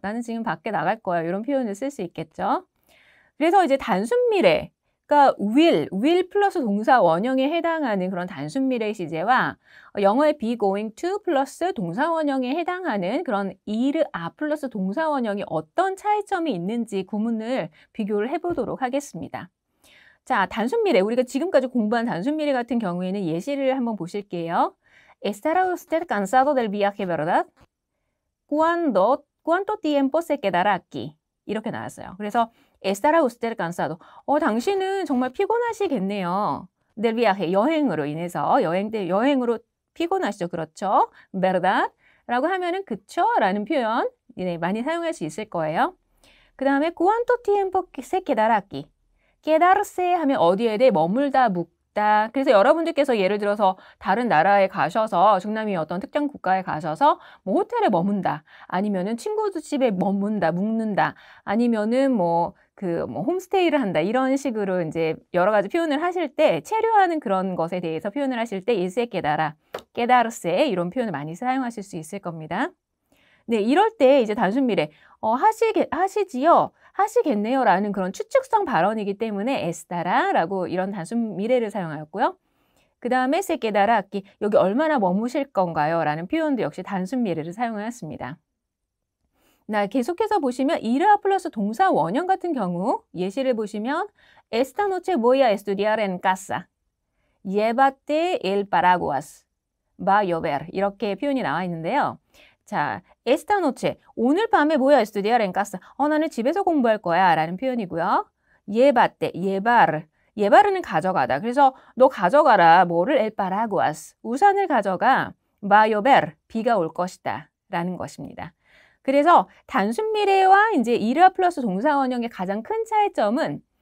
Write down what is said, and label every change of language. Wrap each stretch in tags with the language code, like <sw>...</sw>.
<ko>나는 지금 밖에 나갈 거야. 이런 표현을 쓸 수 있겠죠. 그래서 이제 단순 미래, 그러니까 will 플러스 동사 원형에 해당하는 그런 단순 미래 시제와 영어의</ko> <en>be going to</en> <ko>플러스 동사 원형에 해당하는 그런 ir 플러스 동사 원형이 어떤 차이점이 있는지 구문을 비교를 해보도록 하겠습니다. 자, 단순 미래, 우리가 지금까지 공부한 단순 미래 같은 경우에는 예시를 한번 보실게요.</ko> <es>Estará usted cansado del viaje, verdad? ¿Cuánto tiempo se quedará aquí?</es> <ko>이렇게 나왔어요. 그래서</ko> <es>Estará usted cansado.</es> <ko>당신은 정말 피곤하시겠네요.</ko> <es>Del viaje,</es> <ko>여행으로 인해서 여행으로 피곤하시죠. 그렇죠? ¿Verdad? 라고 하면은 그쵸? 라는 표현 많이 사용할 수 있을 거예요. 그 다음에</ko> <es>¿Cuánto tiempo se quedará aquí?</es> <ko>quedarse 하면 어디에 대해 머물다, 묵다. 그래서 여러분들께서 예를 들어서 다른 나라에 가셔서 중남미 어떤 특정 국가에 가셔서 뭐 호텔에 머문다. 아니면은 친구들 집에 머문다, 묵는다. 아니면은 홈스테이를 한다. 이런 식으로 이제 여러 가지 표현을 하실 때 체류하는 그런 것에 대해서 표현을 하실 때 irse quedará, quedarse 이런 표현을 많이 사용하실 수 있을 겁니다. 네, 이럴 때 이제 단순 미래 하시지요. 하시겠네요 라는 그런 추측성 발언이기 때문에 estar라고 이런 단순 미래를 사용하였고요. 그 다음에</ko> <es>se quedará aquí,</es> <ko>여기 얼마나 머무실 건가요? 라는 표현도 역시 단순 미래를 사용하였습니다. 계속해서 보시면 ir 플러스 동사 원형 같은 경우 예시를 보시면</ko> <es>Esta noche voy a estudiar en casa. Llévate el paraguas. Va a llover.</es> <ko>이렇게 표현이 나와 있는데요.</ko> <es>자, esta noche,</es> <ko>오늘 밤에</ko> <es>voy a estudiar en casa.</es> <ko>나는 집에서 공부할 거야 라는 표현이고요. Llévate, llevar은 가져가다. 그래서 너 가져가라. 뭐를?</ko> <es>El paraguas.</es> <ko>우산을 가져가.</ko> <es>Va a llover.</es> <ko>비가 올 것이다 라는 것입니다. 그래서 단순 미래와 이제 ir 플러스 동사 원형의 가장 큰 차이점은</ko>